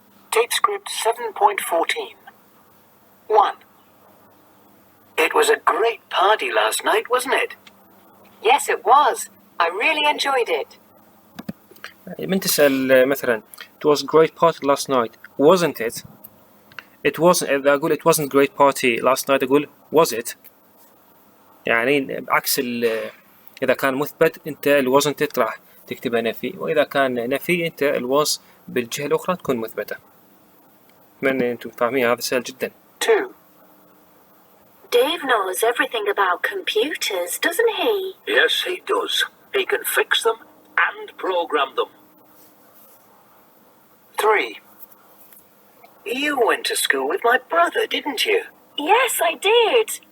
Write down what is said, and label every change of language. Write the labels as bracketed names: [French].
[English] Tape script 7.14. 1. It was a great party last night, wasn't it? Yes, it was. I really enjoyed it. [Arabic] من تسأل مثلا [English] it was a great party last night, wasn't it? It wasn't. [Arabic] إذا أقول [English] it wasn't great party last night [Arabic] أقول was it؟ يعني بعكس إذا كان مثبت أنت ال wasn't it راح تكتبها نفي، وإذا كان نفي أنت ال was بالجهة الأخرى تكون مثبتة. أتمنى أنتم فاهمين، هذا سهل جدا. [English] 2. Dave knows everything about computers, doesn't he? Yes, he does. He can fix them and program them. 3. You went to school with my brother, didn't you? Yes, I did.